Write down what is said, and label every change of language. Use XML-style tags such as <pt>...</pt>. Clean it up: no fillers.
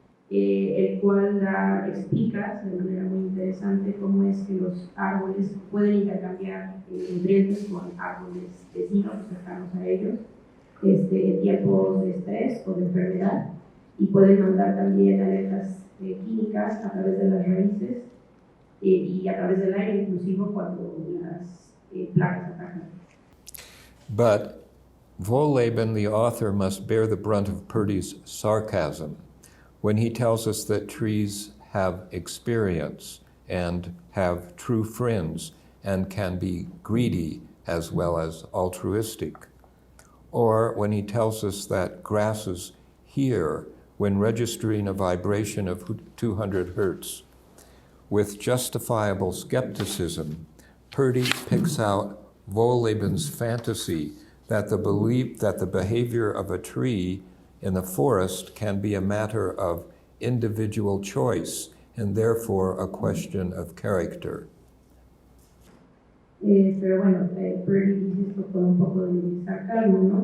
<es>el cual explica de manera muy interesante cómo es que los árboles pueden intercambiar nutrientes con árboles vecinos o cercanos a ellos en tiempos de estrés o de enfermedad, y pueden mandar también alertas químicas a través de las raíces y a través del aire, inclusive cuando las plagas atacan.</es> <en>But Wohlleben, the author, must bear the brunt of Purdy's sarcasm when he tells us that trees have experience and have true friends and can be greedy as well as altruistic. Or when he tells us that grasses hear when registering a vibration of 200 hertz. With justifiable skepticism, Purdy picks out Wohleben's fantasy that the belief that the behavior of a tree in the forest can be a matter of individual choice and therefore a question of character.</en> <es>Pero bueno, Purdy dice esto con un poco de sarcasmo, ¿no?</es>